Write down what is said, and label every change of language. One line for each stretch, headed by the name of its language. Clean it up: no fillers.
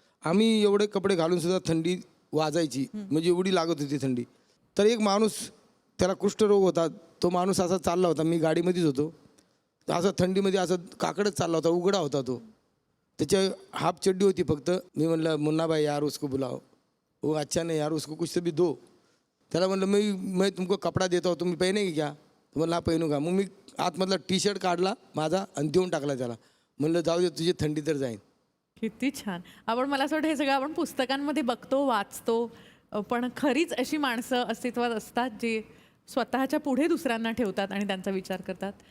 Marathi: आम्ही एवढे कपडे घालून सुद्धा थंडी वाजायची, म्हणजे एवढी लागत होती थंडी. तर एक माणूस, त्याला कुष्ठरोग होता, तो माणूस असा चालला होता, मी गाडीमध्येच होतो, असं थंडीमध्ये असं काकडच चालला होता, उघडा होता तो. त्याच्या हाफ चड्डी होती फक्त. मी म्हणलं
Hindi: मुन्नाभाई यार उसको बुलाओ. वो अच्छा नहीं यार, उसको कुछ तो भी दो.
Marathi: त्याला म्हणलं
Hindi: मैं तुमको कपडा देता हूँ, तुम्ही पहनेगी क्या?
Marathi: तो म्हणलं
Hindi: हा पहनू का.
Marathi: मग मी आतमधला टी-शर्ट काढला माझा आणि देऊन टाकला त्याला. म्हणलं जाऊ दे, तुझी थंडी तर जाईल. किती छान. आपण मला असं वाटतं हे सगळं आपण पुस्तकांमध्ये बघतो, वाचतो, पण खरीच अशी माणसं अस्तित्वात असतात जे स्वतःच्या पुढे दुसऱ्यांना ठेवतात आणि त्यांचा विचार करतात.